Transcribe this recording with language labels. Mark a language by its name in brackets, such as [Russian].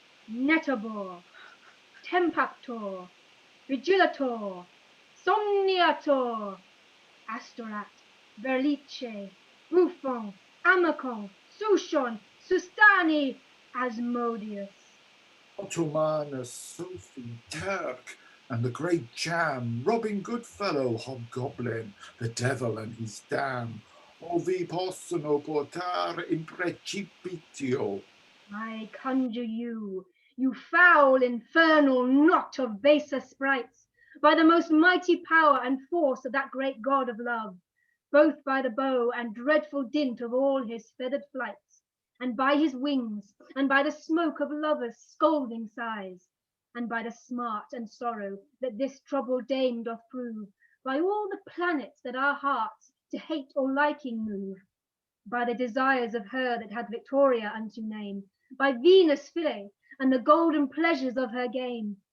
[English] Netabor, Tempactor, Vigilator, Somniator, Astorat, Berlice, Buffon, Amacon, Sushon, Sustani, Asmodeus. Ottomanus, Sophie, Turk, and the great Jam, Robin Goodfellow, Hobgoblin, the devil and his dam. [Italian] O vi possono portare in precipitio. [English] I conjure you, you foul infernal knot of baser sprites, by the most mighty power and force of that great god of love, both by the bow and dreadful dint of all his feathered flights, and by his wings, and by the smoke of lovers' scolding sighs, and by the smart and sorrow that this troubled dame doth prove, by all the planets that our hearts to hate or liking move, by the desires of her that had Victoria unto name, by Venus' fillet, and the golden pleasures of her game.